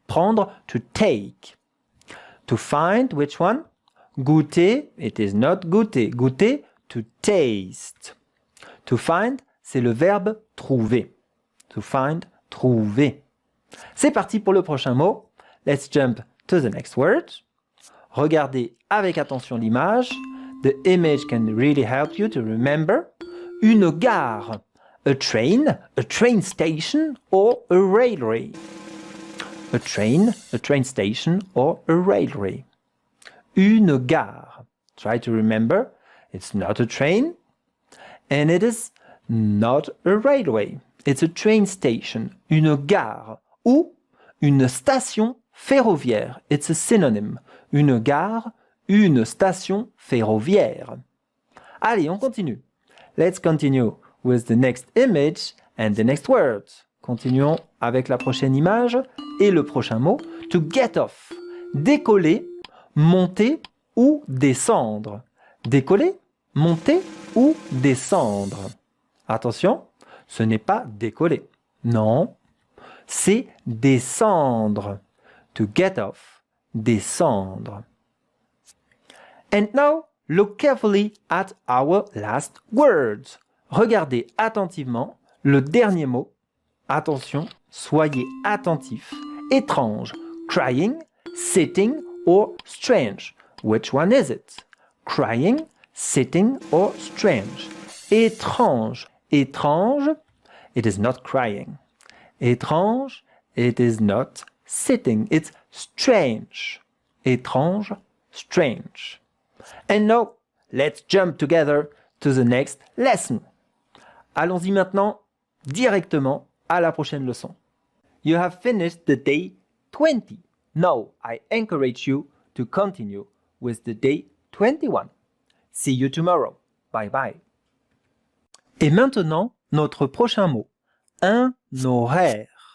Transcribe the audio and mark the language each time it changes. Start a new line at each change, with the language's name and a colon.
English: Prendre, to take. To find, which one? Goûter, it is not goûter. Goûter, to taste. To find,
French: c'est le verbe trouver.
English: To find, trouver.
French: C'est parti pour le prochain mot.
English: Let's jump to the next word.
French: Regardez avec attention l'image.
English: The image can really help you to remember. Une gare, a train station or a railway. A train station or a railway. Une gare. Try to remember, it's not a train and it is not a railway. It's a train station,
French: une gare ou une station ferroviaire.
English: It's a synonym.
French: Une gare, une station ferroviaire. Allez, on continue.
English: Let's continue with the next image and the next word.
French: Continuons avec la prochaine image et le prochain mot. To get off. Décoller, monter ou descendre. Décoller, monter ou descendre. Attention, ce n'est pas décoller. Non, c'est descendre.
English: To get off, descendre. And now, look carefully at our last words.
French: Regardez attentivement le dernier mot. Attention, soyez attentifs. Étrange,
English: crying, sitting or strange. Which one is it? Crying, sitting or strange. Étrange, étrange, it is not crying. Étrange, it is not sitting. It's strange. Étrange, strange. And now, let's jump together to the next lesson.
French: Allons-y maintenant directement à la prochaine leçon.
English: You have finished the day 20. Now, I encourage you to continue with the day 21. See you tomorrow. Bye bye.
French: Et maintenant, notre prochain mot. Un horaire.